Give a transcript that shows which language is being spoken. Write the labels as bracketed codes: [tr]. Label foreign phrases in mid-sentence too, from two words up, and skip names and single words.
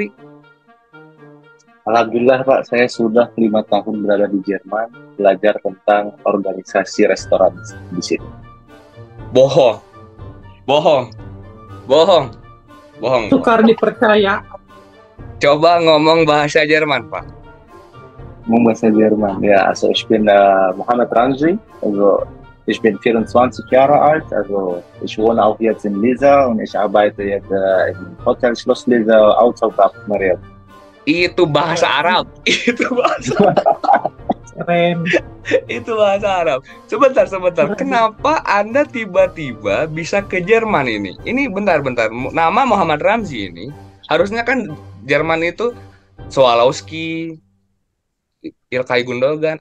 [id] Alhamdulillah Pak, saya sudah 5 tahun berada di Jerman, belajar tentang organisasi restoran di sini. Bohong. Tukar dipercaya. Coba ngomong bahasa Jerman, Pak. Ngomong bahasa Jerman. [de] Ja, also ich bin Muhammad Ramzi, also ich bin 24 Jahre alt, also ich wohne auch jetzt in Lisa und ich arbeite jetzt im Hotel Schloss Lisa außerhalb Mariel. [id] Itu bahasa Arab. Itu bahasa Keren. itu bahasa Arab. Sebentar. Kenapa Anda tiba-tiba bisa ke Jerman ini? Ini bentar. Nama Muhammad Ramzi ini harusnya kan Jerman itu Swalowski, Ilkay Gundogan.